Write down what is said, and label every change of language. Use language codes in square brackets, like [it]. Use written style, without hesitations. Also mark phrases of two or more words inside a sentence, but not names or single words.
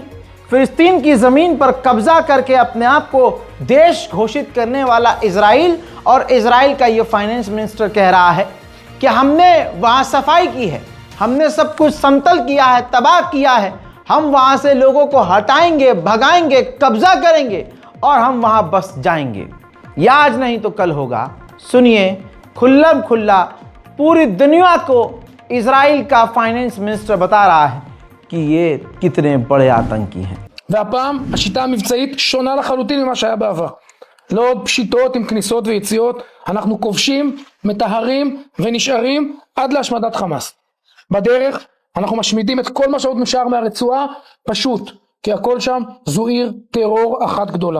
[hi] फिलिस्तीन की ज़मीन पर कब्जा करके अपने आप को देश घोषित करने वाला इजराइल, और इजराइल का ये [en] finance minister [hi] कह रहा है कि हमने वहाँ सफाई की है, हमने सब कुछ समतल किया है, तबाह किया है, हम वहाँ से लोगों को हटाएंगे, भगाएंगे, कब्जा करेंगे और हम वहाँ बस जाएंगे। या आज नहीं तो कल होगा। सुनिए खुल्लम खुल्ला पूरी दुनिया को इजराइल का [en] finance minister [hi] बता रहा है कि ये कितने बड़े आतंकी हैं। [he] והפעם השיטה המבצעית שונה לחלוטין ממה שהיה בעבר. לא עוד פשיטות עם כניסות ויציאות, אנחנו כובשים, מטהרים ונשארים עד להשמדת חמאס. בדרך אנחנו משמידים את כל מה שעוד נשאר מהרצועה, פשוט, כי הכל שם זו עיר טרור אחת גדולה.